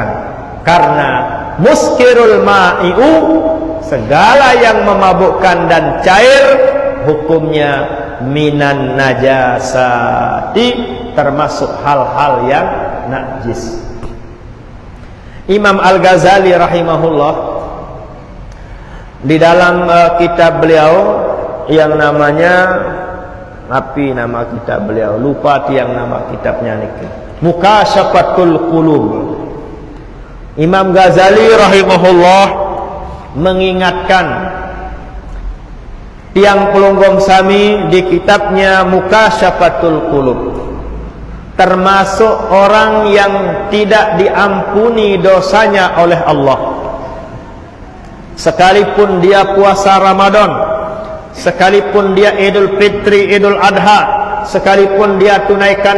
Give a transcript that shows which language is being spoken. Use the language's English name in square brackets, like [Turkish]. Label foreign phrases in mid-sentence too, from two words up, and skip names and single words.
[Indonesian] Karena [Arabic] muskirul ma'i'u, [Indonesian] segala yang memabukkan dan cair, hukumnya [Arabic] minan najasati, [Indonesian] termasuk hal-hal yang najis. Imam Al-Ghazali rahimahullah di dalam kitab beliau yang namanya nama kitab beliau, lupa tiang nama kitabnya niki, Mukasyafatul Qulub. Imam Ghazali rahimahullah mengingatkan [Sasak] tiang pelunggong sami [Indonesian] di kitabnya Mukasyafatul Qulub, termasuk orang yang tidak diampuni dosanya oleh Allah, sekalipun dia puasa Ramadan, sekalipun dia Idul Fitri, Idul Adha, sekalipun dia tunaikan